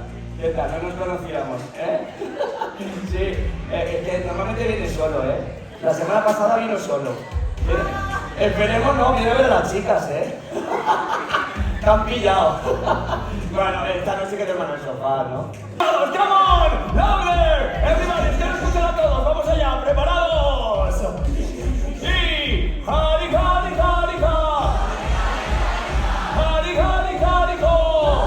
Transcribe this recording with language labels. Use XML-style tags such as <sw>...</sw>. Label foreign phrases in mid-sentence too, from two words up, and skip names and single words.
<es>¿Qué tal? No nos conocíamos, ¿eh? Sí, que normalmente viene solo, ¿eh? La semana pasada vino solo. Esperemos no, viene a ver a las chicas, ¿eh? Te han pillado. Bueno, esta noche que te van al sofá, ¿no? ¡Vamos,</es> <en>come on! ¡Louder! Everybody,</en> <es>quiero escuchar a todos. ¡Vamos allá! ¡Preparados! ¡Y! ¡Hari, hari, hari, ha! ¡Hari, hari, hari, ho!</es>